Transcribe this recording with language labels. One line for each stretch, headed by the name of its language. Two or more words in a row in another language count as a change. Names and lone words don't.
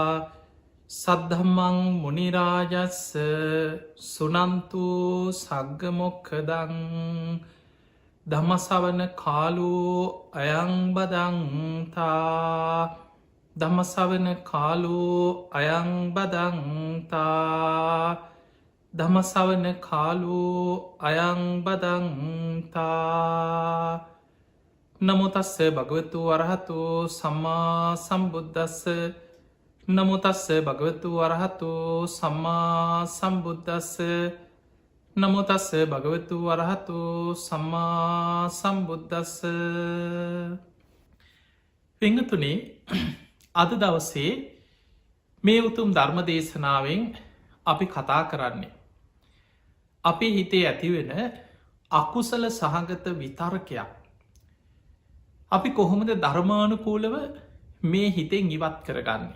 Pali: සද්ධම්මං මුනි රාජස්ස සුනන්තු සග්ග මොක්ඛදං ධම්මසවන කාලෝ අයං බදන්තා ධම්මසවන කාලෝ අයං බදන්තා ධම්මසවන කාලෝ අයං බදන්තා. නමෝ තස්ස භගවතු වරහතු සම්මා සම්බුද්දස්ස නමෝ තස්ස භගවතු වරහතු සම්මා සම්බුද්දස්ස නමෝ තස්ස භගවතු වරහතු සම්මා සම්බුද්දස්ස.
Sinhala: පිංගතුනි, අද දවසේ මේ උතුම් ධර්ම දේශනාවෙන් අපි කතා කරන්නේ අපේ හිතේ ඇතිවෙන අකුසල සහගත විතර්කයක් අපි කොහොමද ධර්මානුකූලව මේ හිතෙන් ඉවත් කරගන්නේ.